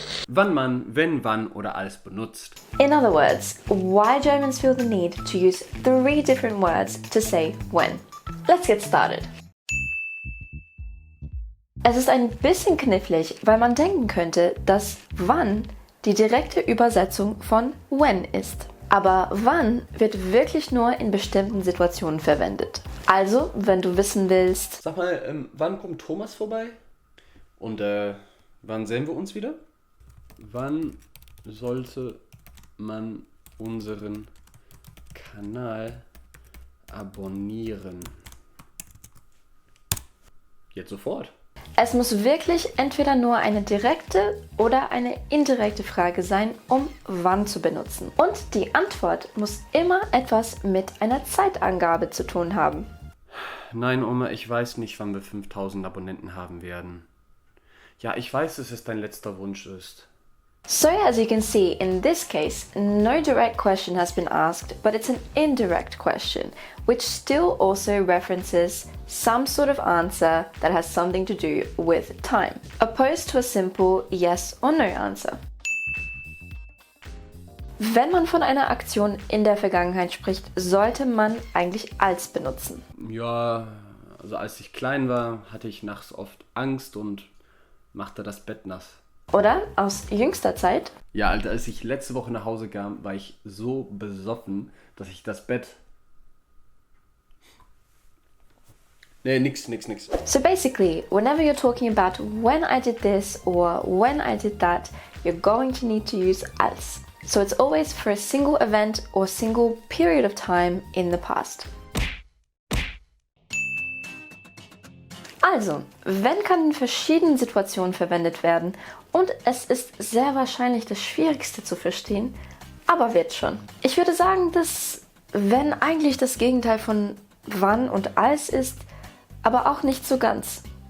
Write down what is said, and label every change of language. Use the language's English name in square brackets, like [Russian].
[German] Wann man, wenn, wann oder als benutzt. [English] In other words, why Germans feel the need to use 3 different words to say when. Let's get started. [German] Es ist ein bisschen knifflig, weil man denken könnte, dass wann die direkte Übersetzung von when ist. Aber wann wird wirklich nur in bestimmten Situationen verwendet. Also, wenn du wissen willst, Sag mal, wann kommt Thomas vorbei? Und wann sehen wir uns wieder? Wann sollte man unseren Kanal abonnieren? Jetzt sofort. es muss wirklich entweder nur eine direkte oder eine indirekte Frage sein, um wann zu benutzen. Und die Antwort muss immer etwas mit einer Zeitangabe zu tun haben. Nein, Oma, ich weiß nicht, wann wir 5000 Abonnenten haben werden. Ja, ich weiß, dass es dein letzter Wunsch ist. [English] So as you can see, in this case, no direct question has been asked, but it's an indirect question, which still also references some sort of answer that has something to do with time, opposed to a simple yes or no answer. [German] Wenn man von einer Aktion in der Vergangenheit spricht, sollte man eigentlich als benutzen. Ja, also als ich klein war, hatte ich nachts oft Angst und machte das Bett nass. Oder aus jüngster Zeit? Ja, Alter, als ich letzte Woche nach Hause kam, war ich so besoffen, dass ich das Bett... Nee, nix. [English] So basically, whenever you're talking about when I did this or when I did that, you're going to need to use als. So it's always for a single event or single period of time in the past. [German] Also, wenn kann in verschiedenen Situationen verwendet werden und es ist sehr wahrscheinlich das Schwierigste zu verstehen, aber wird schon. Ich würde sagen, dass wenn eigentlich das Gegenteil von wann und als ist, aber auch nicht so ganz.